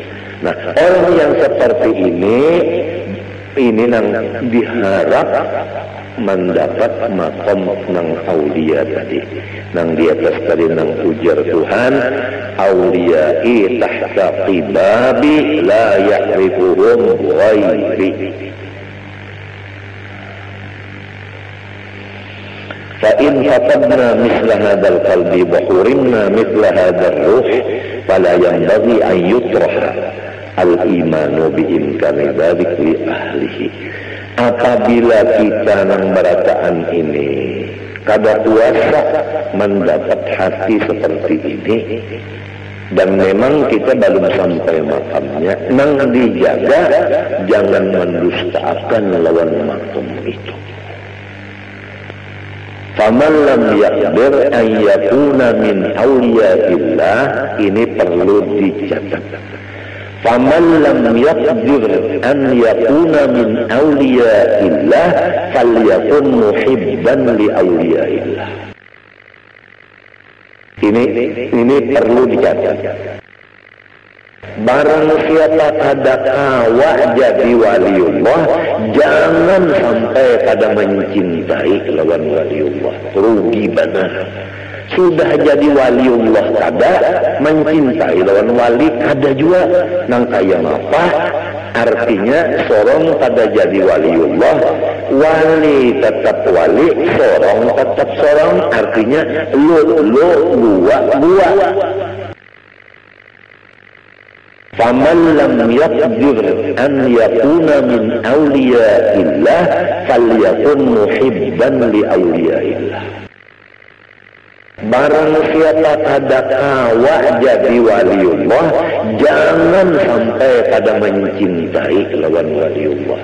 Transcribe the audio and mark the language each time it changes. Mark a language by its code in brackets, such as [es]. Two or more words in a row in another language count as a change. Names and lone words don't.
[bjn] Nah, orang yang seperti ini ini nang diharap mendapat makom nang aulia tadi, nang di atas tadi nang ujar Tuhan, [ar] أوليائي تحت قبابي لا يعرفهم غيري. فإن فقدنا مثل هذا القلب وحرمنا مثل هذا الروح فلا ينبغي أن يطرح الإيمان بإمكان ذلك لأهله. [bjn] Apabila kita nang berataan ini kada kuasa mendapat hati seperti ini, dan memang kita belum sampai makamnya, nang dijaga jangan mendustakan lawan makom itu. [ar] فمن لم يقدر أن يكون من أولياء الله, [bjn] ini perlu dicatat. [ar] فمن لم يقدر أن يكون من أولياء الله فليكن محبا لأولياء الله. [bjn] Ini perlu dicatat. Barang siapa kada kawa jadi waliullah, jangan sampai kada mencintai lawan waliullah. Rugi benar. Sudah jadi waliullah kada mencintai lawan wali kada juga, nang kaya apa? Artinya sorong kada jadi waliullah, wali tetap wali, sorong tetap sorong. Artinya lu gua. [ar] فمن لم يقدر أن يكون من أولياء الله فليكن محبا لأولياء الله. [bjn] Barang siapa kada kawa jadi waliullah, jangan sampai kada mencintai lawan waliullah.